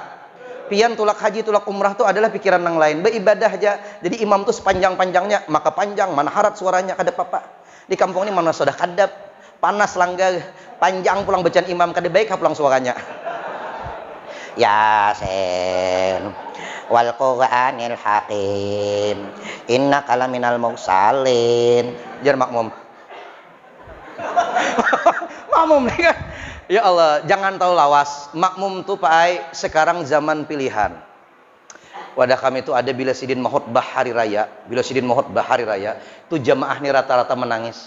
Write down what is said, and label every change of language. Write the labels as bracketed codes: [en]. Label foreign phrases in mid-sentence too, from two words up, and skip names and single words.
[bjn] Pian tulak haji, tulak umrah tuh adalah pikiran yang lain. Beribadah aja. Jadi imam tuh sepanjang-panjangnya, maka panjang, mana harat suaranya kada apa-apa. Di kampung ini mana sudah kadap, panas langgar, panjang pulang bacaan imam kada baik pulang suaranya. [ar] Yasin wal Qur'anil Hakim innaka laminal mursalin. [bjn] Jar makmum. Makmum nih kan. Ya Allah, jangan tahu lawas. Makmum tuh Pak Ai sekarang zaman pilihan. Wadah kami itu ada bila sidin mahutbah hari raya, bila sidin mahutbah hari raya, itu jamaah nih rata-rata menangis.